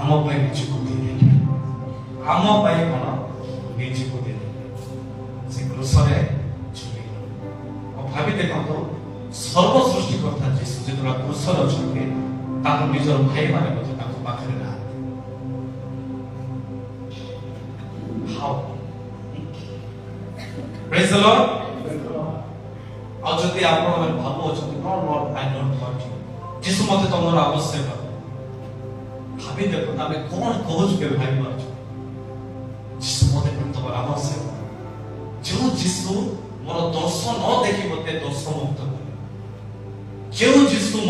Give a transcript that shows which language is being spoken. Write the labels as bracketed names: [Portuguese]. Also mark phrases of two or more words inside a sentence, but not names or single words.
[Odia] ଆମ ପାଇଁ ନିଜକୁ ଦେଇଦେଲେ ଆମ ପାଇଁ କଣ ନିଜକୁ ଦେଇଦେଲେ ସେ କ୍ରୁଶରେ ଝୁଲିଗଲେ ଆଉ ଭାବି ଦେଖନ୍ତୁ ସର୍ବ ସୃଷ୍ଟିକର୍ତ୍ତା ଯୀଶୁ ଯେତେବେଳେ କ୍ରୁଶରେ ଅଛନ୍ତି ତାଙ୍କ ନିଜର ଭାଇମାନେ ମଧ୍ୟ ତାଙ୍କ ପାଖରେ ନାହାନ୍ତି How? [English] Praise the Lord. [Odia] ଆଉ ଯଦି ଆପଣମାନେ ଭାବୁଅଛନ୍ତି [English] Lord, I don't want you [Odia] ଯୀଶୁ ମତେ ତମର ଆବଶ୍ୟକ ଭାବି ଦେଖନ୍ତୁ ଆମେ କଣ କହୁଛୁ କେବେ ଭାବି ପାରୁଛୁ ଯୀଶୁ ମତେ ତମର ଆବଶ୍ୟକ ଯେଉଁ ଯୀଶୁ ମୋର ଦୋଷ ନ ଦେଖି ମତେ ଦୋଷ ମୁକ୍ତ କଲେ ଯେଉଁ ଯୀଶୁ ମୋ